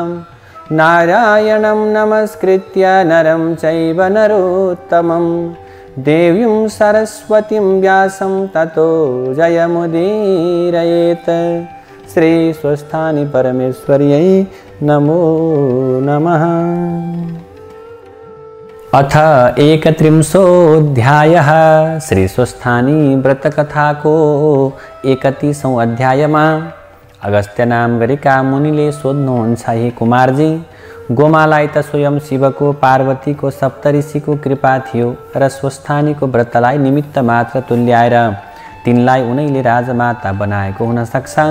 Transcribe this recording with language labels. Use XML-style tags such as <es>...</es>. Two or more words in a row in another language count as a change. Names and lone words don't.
<sa>नारायणं नमस्कृत्य नरं चैव नरोत्तमं देवीं सरस्वतीं व्यासं ततो जयमुदीरयेत्। श्री स्वस्थानी परमेश्वर्यै नमो नमः।</sa> <ne>अथ 31 श्री स्वस्थानी व्रत कथाको 31औं अध्यायमा अगस्त्य नाम गरेका मुनिले सोध्नुहुन्छ, हे कुमारजी, गोमालाई त स्वयं शिवको, पार्वतीको, सप्तऋषिको कृपा थियो र स्वस्थानीको व्रतलाई निमित्त मात्र तुल्याएर तिनलाई उनैले राजमाता बनाएको हुन सक्छ।</ne>